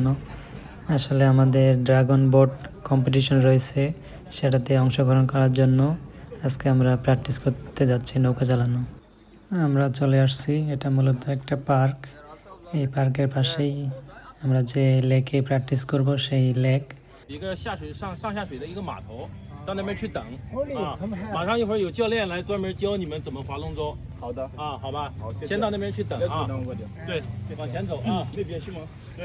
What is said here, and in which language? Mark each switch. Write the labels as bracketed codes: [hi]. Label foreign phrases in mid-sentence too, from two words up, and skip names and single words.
[bn] আসলে আমাদের ড্রাগন বোট কম্পিটিশন রয়েছে, সেটাতে অংশগ্রহণ করার জন্য আজকে আমরা প্র্যাকটিস করতে যাচ্ছি নৌকা চালানো। আমরা চলে আসছি, এটা মূলত একটা পার্ক। এই পার্কের পাশেই আমরা যে লেকে প্র্যাকটিস করব সেই লেক। [zh] 一个上下水的一个码头，到那边去等啊。马上一会儿有教练来专门教你们怎么划龙舟。好的啊，好吧，先到那边去等啊。对，往前走啊。那边是吗？对。